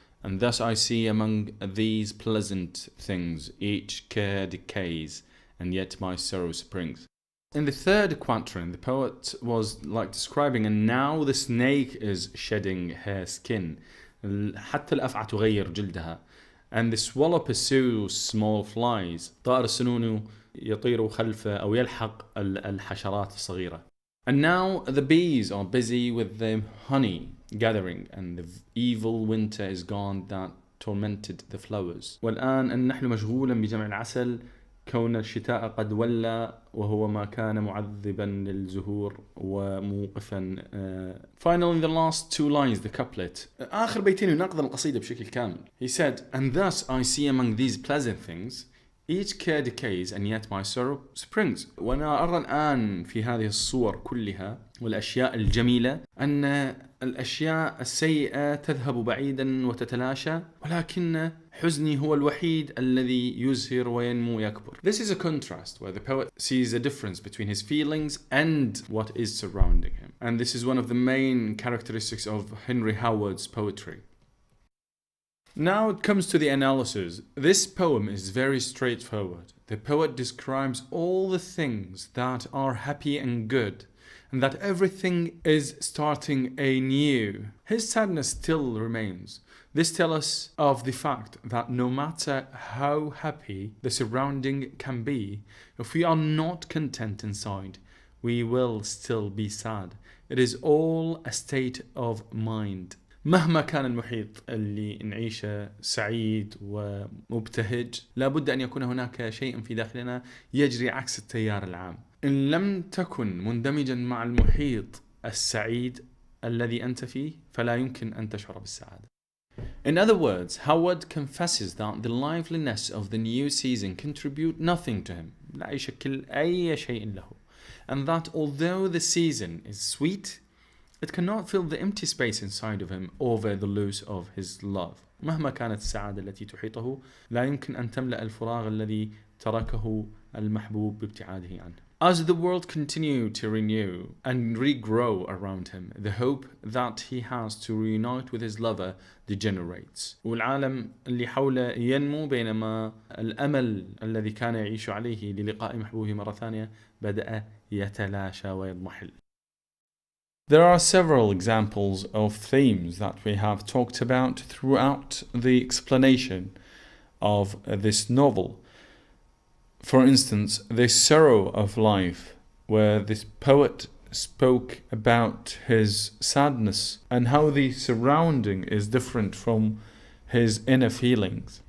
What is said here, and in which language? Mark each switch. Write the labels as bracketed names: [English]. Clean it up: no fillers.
[English] And thus I see among these pleasant things, each care decays, and yet my sorrow springs. In the third quatrain, the poet was like describing, and now the snake is shedding her skin. [Arabic] حتى الأفعى تغير جلدها. [English] And the swallow pursues small flies. [Arabic] طائر السنون يطير خلفه أو يلحق الحشرات الصغيرة. [English] And now the bees are busy with the honey gathering, and the evil winter is gone that tormented the flowers. [Arabic] والآن أن نحن مشغولا بجمع العسل كون الشتاء قد ولى وهو ما كان معذبا للزهور وموقفا. [English] Finally, the last 2 lines, the couplet. [Arabic] آخر بيتين ينقض القصيدة بشكل كامل. [English] He said, And thus I see among these pleasant things, each care decays and yet my sorrow springs. [Arabic] وأنا أرى الآن في هذه الصور كلها والأشياء الجميلة أن الأشياء السيئة تذهب بعيدا وتتلاشى، ولكن حزني هو الوحيد الذي يزهر وينمو يكبر. [English] This is a contrast where the poet sees a difference between his feelings and what is surrounding him. And this is one of the main characteristics of Henry Howard's poetry. Now it comes to the analysis. This poem is very straightforward. The poet describes all the things that are happy and good, and that everything is starting anew. His sadness still remains. This tells us of the fact that no matter how happy the surrounding can be, if we are not content inside, we will still be sad. It is all a state of mind. [Arabic] مهما كان المحيط اللي نعيشه سعيد ومبتهج، لابد أن يكون هناك شيء في داخلنا يجري عكس التيار العام. إن لم تكن مندمجا مع المحيط السعيد الذي أنت فيه، فلا يمكن أن تشعر بالسعادة. [English] In other words, Howard confesses that the liveliness of the new season contribute nothing to him, [Arabic] لا يشكل أي شيء له, [English] and that although the season is sweet, it cannot fill the empty space inside of him over the loss of his love. [Arabic] مهما كانت السعادة التي تحيطه لا يمكن أن تملأ الفراغ الذي تركه المحبوب بابتعاده عنه. [English] As the world continued to renew and regrow around him, the hope that he has to reunite with his lover degenerates. [Arabic] والعالم اللي حوله ينمو بينما الأمل الذي كان يعيش عليه للقاء محبوبه مرة ثانية بدأ يتلاشى ويضمحل. [English] There are several examples of themes that we have talked about throughout the explanation of this novel. For instance, the sorrow of life, where this poet spoke about his sadness and how the surrounding is different from his inner feelings.